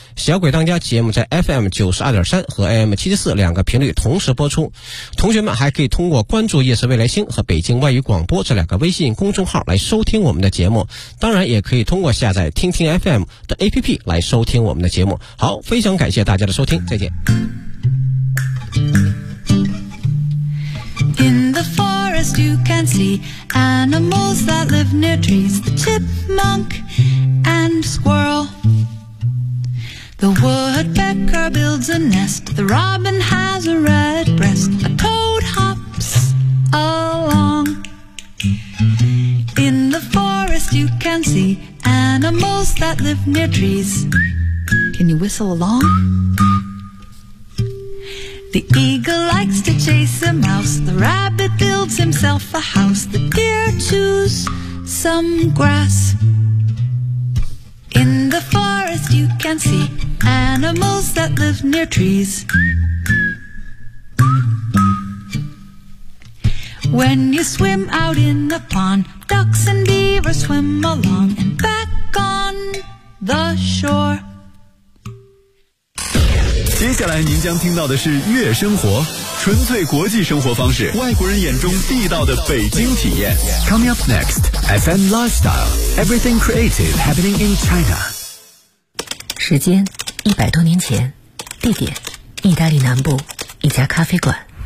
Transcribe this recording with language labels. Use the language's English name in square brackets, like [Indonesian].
[Chinese] 小鬼当家节目在 FM92.3 和 AM74 两个频率同时播出。同学们还可以通过关注夜色未来星和北京外语广播这两个微信公众号来收听我们的节目。当然也可以通过下载听听 FM 的 APP 来收听我们的节目。好，非常感谢大家的收听，再见。 [English] In the forest you can see animals that live near trees. The chipmunk and squirrel. The woodpecker builds a nest. The robin has a red breast. A toad hops along. In the forest you can see animals that live near trees. Can you whistle along? The eagle likes to chase a mouse. The rabbit builds himself a house. The deer chews some grass. In the forest you can see animals that live near trees. When you swim out in a pond, ducks and beavers swim along and back on the shore. [Chinese] 接下来您将听到的是悦生活，纯粹国际生活方式，外国人眼中地道的北京体验。 [English] Coming up next, FM Lifestyle, Everything Creative Happening in China. [Chinese] 时间100多年前，地点意大利南部一家咖啡馆。